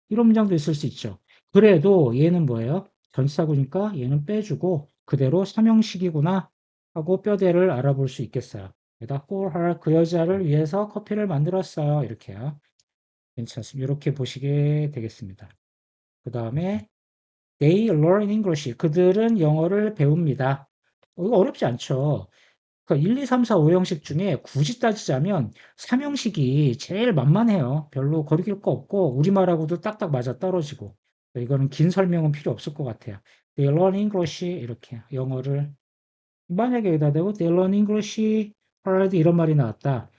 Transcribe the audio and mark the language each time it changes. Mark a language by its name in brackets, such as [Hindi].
[Korean] 이런 문장도 있을 수 있죠. 그래도 얘는 뭐예요? 전치사구니까 얘는 빼주고 그대로 삼형식이구나 하고 뼈대를 알아볼 수 있겠어요. 여기다 [English] for her [Korean] 그 여자를 위해서 커피를 만들었어요. 이렇게요. 괜찮습니다. 이렇게 보시게 되겠습니다. 그 다음에 [English] they learn English. [Korean] 그들은 영어를 배웁니다. 이거 어렵지 않죠. 그러니까 1, 2, 3, 4, 5형식 중에 굳이 따지자면 3형식이 제일 만만해요. 별로 거리낄 거 없고 우리말하고도 딱딱 맞아떨어지고 이거는 긴 설명은 필요 없을 것 같아요. [English] They learn English [Korean] 이렇게 영어를 만약에 여기다 대고 [English] They learn English hard [Korean] 이런 말이 나왔다.